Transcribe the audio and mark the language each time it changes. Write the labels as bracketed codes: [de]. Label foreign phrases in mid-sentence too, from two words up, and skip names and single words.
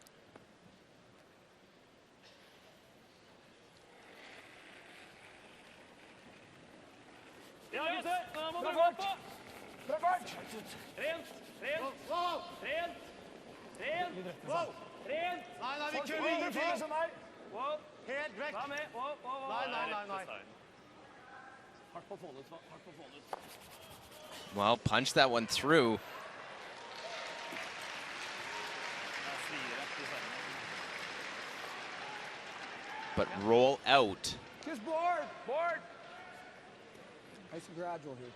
[no] Ja, gutter. Nå må du gå på. Bra fart! Rent. Rent. Rent. Rent. Rent. Nei, vi kjører videre for som meg. Wow. Helt vekk. Vær med. Wow, wow, wow. Nei. Hardt på å få den ut, Svan. Hardt på å få den ut. [en] Well, punch that one through. But roll out. Just board. Board. Nice and gradual here.